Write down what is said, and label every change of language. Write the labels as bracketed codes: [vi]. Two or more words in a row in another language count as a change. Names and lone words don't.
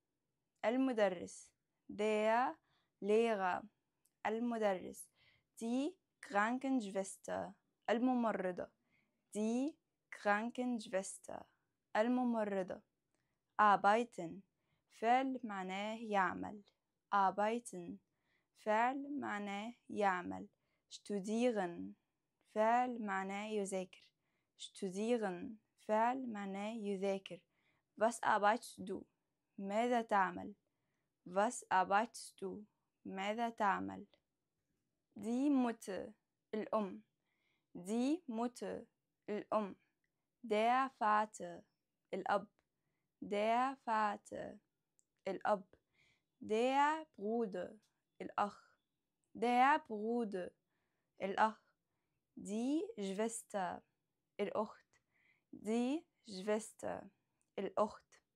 [de] المدرس der Lehrer المدرس die Krankenschwester الممرضة die Krankenschwester [ar] الممرضة arbeiten فعل معناه يعمل arbeiten فعل معناه يعمل studieren فعل معناه يذاكر studieren فعل معناه يذاكر [de] was arbeitest du [ar] ماذا تعمل [de] was arbeitest du [ar] ماذا تعمل [de] die Mutter الأم die Mutter الأم der Vater الأب der Vater الأب der Bruder الأخ der Bruder الأخ die Schwester الأخت die Schwester الأخت